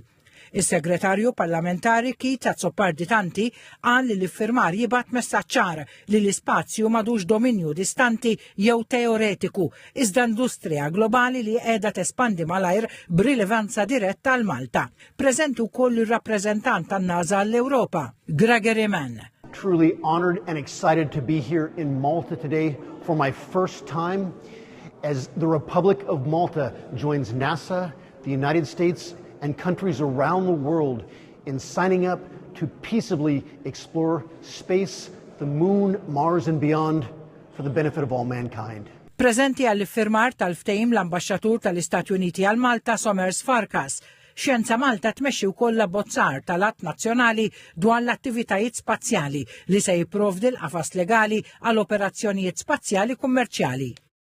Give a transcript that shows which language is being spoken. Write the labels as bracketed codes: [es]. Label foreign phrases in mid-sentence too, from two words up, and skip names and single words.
[mt] Is-segretarju parlamentari Keith Azzopardi-Tanti qal li l-iffirmar jibgħat messaġġ ċar li l-ispazju m'għadux dominju distanti jew teoretiku, iżda industrija globali li qiegħda tespandi malajr b'rilevanza diretta għal Malta. Preżenti wkoll ir-rappreżentant tan-NASA għall-Ewropa, Gregory Mann. [en] Truly honored and excited to be here in Malta today for my first time as the Republic of Malta joins NASA, the United States, and countries around the world in signing up to peaceably explore space, the moon, Mars and beyond for the benefit of all mankind. [mt] Preżenti għall-iffirmar tal-ftehim l-Ambaxxatur tal-Istati Uniti għal Malta Somers Farkas. Xjenza Malta tmexxi wkoll l-abbozzar tal-att nazzjonali dwar l-attivitajiet spazjali li se jipprovdi l-qafas legali għal operazzjonijiet spazjali kummerċjali.